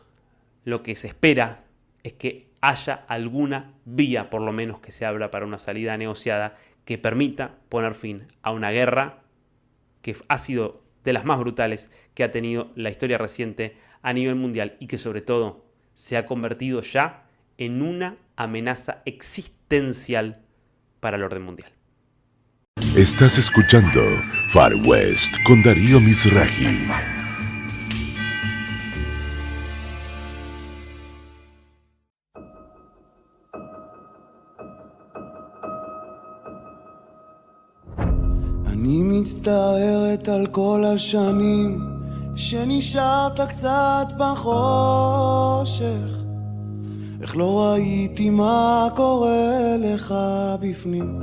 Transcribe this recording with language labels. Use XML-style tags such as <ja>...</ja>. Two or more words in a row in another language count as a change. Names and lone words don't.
<es>Lo que se espera es que haya alguna vía, por lo menos que se abra para una salida negociada, que permita poner fin a una guerra que ha sido de las más brutales que ha tenido la historia reciente a nivel mundial y que sobre todo se ha convertido ya en una amenaza existencial para el orden mundial. Estás escuchando Far West con Darío Mizrahi.</es> <he>אני מצטערת על כל השנים שנשארת קצת בחושך, איך לא ראיתי מה קורה לך בפנים.</he>